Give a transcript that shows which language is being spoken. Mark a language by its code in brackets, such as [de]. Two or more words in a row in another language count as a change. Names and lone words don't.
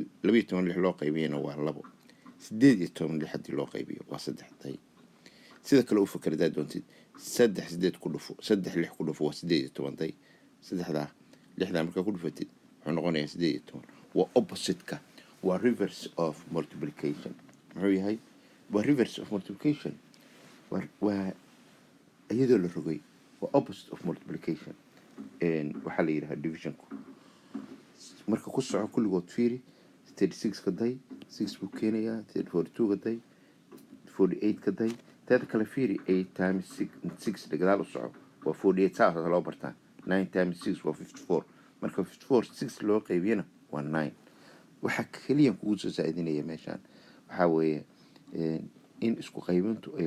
[so] 12 loo qaybiyana waa 2 18 hadii loo qaybiyo waa 3 tay sida kale u fakarada doontid 3 ku dhufo 3 6 ku dhufo waa 18 tay 3 6 marka ku dhufatid noqonaya 18 waa opposite-ka waa [en] reverse of multiplication [so] muxuu yahay waa [en] reverse of multiplication [so] waa iyadoo la rogay waa [en] opposite of multiplication [so] waxa la yiraahdaa division marka ku soco kulligood fiiri 36 ka day 6 buu keenayaa 42 ka day 48 ka day tada kale fiiri 8 times 6 dagaal u soco waa 48 saas loo bartaa 9 times 6 waa 54 marka 54 6 loo qaybiyana waa 9 waxa kaliya ku soo saacidinaya meeshan waxa weeye in isku qaybintu ay